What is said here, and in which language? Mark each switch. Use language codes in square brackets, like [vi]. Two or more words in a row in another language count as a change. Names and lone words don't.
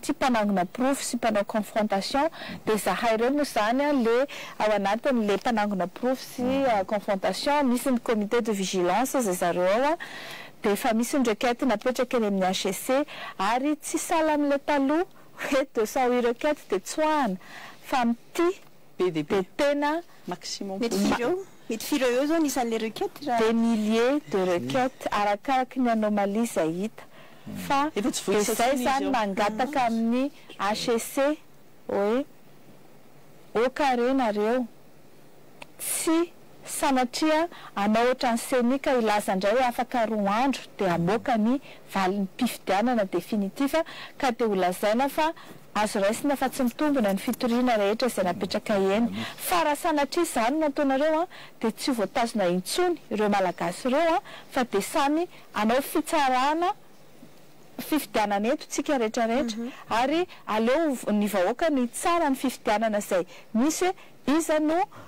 [mg] tsy mpanangona proof sy mpanao confrontation dia zahay ireo moa zany le ao anatin'le mpanangona proof sy confrontation misy ny [fr] comité de vigilance [mg] zay zareo ao dia efa misy ny requête napetraka eny amin'ny HEC ary tsy sala amin'le taloha hoe 208 requête dia tsoahana fa amity dia tena maximum mety fireo eo zao nisan'le requête [fr] des milliers de requêtes [mg] arakaraky ny anomalie zay hita fa izay zany mangataka amin'ny HEC hoe okare nareo tsy sanatria anao ohatrany CENI ka ilaza indray hoe afaka 2 andro dia amoaka ny valin'ny pifidianana definitiva ka dia holazaina fa azo raisina fa tsy mitombona ny fitoriana rehetra izay napetraka eny fa raha sanatria izany nataonareo dia tsy voatazona intsony ireo malagasy ireo fa dia samy anao fitsarana fifidianana eto tsika rehetrarehetra ary aleo ny vahoaka ny tsara ny fifidianana izay misy iza no